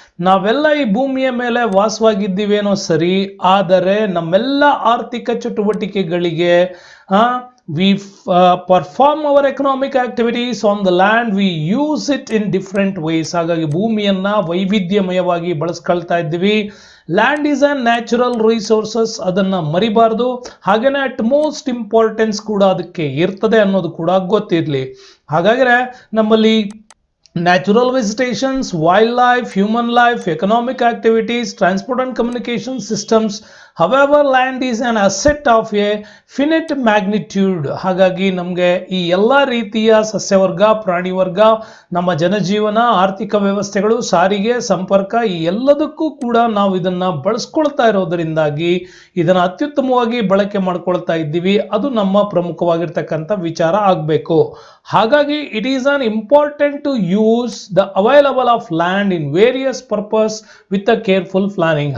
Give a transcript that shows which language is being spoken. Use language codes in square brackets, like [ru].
[kn] ನಾವೆಲ್ಲ ಈ ಭೂಮಿಯ ಮೇಲೆ ವಾಸವಾಗಿದ್ದೀವೇನೋ ಸರಿ, ಆದರೆ ನಮ್ಮೆಲ್ಲ ಆರ್ಥಿಕ ಚಟುವಟಿಕೆಗಳಿಗೆ [en] we perform our economic activities on the land, we use it in different ways. [kn] ಹಾಗಾಗಿ ಭೂಮಿಯನ್ನ ವೈವಿಧ್ಯಮಯವಾಗಿ ಬಳಸ್ಕೊಳ್ತಾ ಇದ್ದೀವಿ. [en] land is a natural resources, [kn] ಅದನ್ನ ಮರಿಬಾರ್ದು. ಹಾಗೇನೆ [en] at most importance [kn] ಕೂಡ ಅದಕ್ಕೆ ಇರ್ತದೆ ಅನ್ನೋದು ಕೂಡ ಗೊತ್ತಿರ್ಲಿ. ಹಾಗಾದ್ರೆ ನಮ್ಮಲ್ಲಿ [en] Natural vegetations, wildlife, human life, economic activities, transport and communication systems. However, land is an asset of a finite magnitude. [kn] ಹಾಗಾಗಿ ನಮಗೆ ಈ ಎಲ್ಲ ರೀತಿಯ ಸಸ್ಯವರ್ಗ, ಪ್ರಾಣಿ ವರ್ಗ, ನಮ್ಮ ಜನಜೀವನ, ಆರ್ಥಿಕ ವ್ಯವಸ್ಥೆಗಳು, ಸಾರಿಗೆ, ಸಂಪರ್ಕ ಈ ಎಲ್ಲದಕ್ಕೂ ಕೂಡ ನಾವು ಇದನ್ನ ಬಳಸ್ಕೊಳ್ತಾ ಇರೋದರಿಂದಾಗಿ ಇದನ್ನ ಅತ್ಯುತ್ತಮವಾಗಿ ಬಳಕೆ ಮಾಡ್ಕೊಳ್ತಾ ಇದ್ದೀವಿ. ಅದು ನಮ್ಮ ಪ್ರಮುಖವಾಗಿರ್ತಕ್ಕಂಥ ವಿಚಾರ ಆಗಬೇಕು. ಹಾಗಾಗಿ [en] It is an important to use the available of land in various purpose with a careful planning.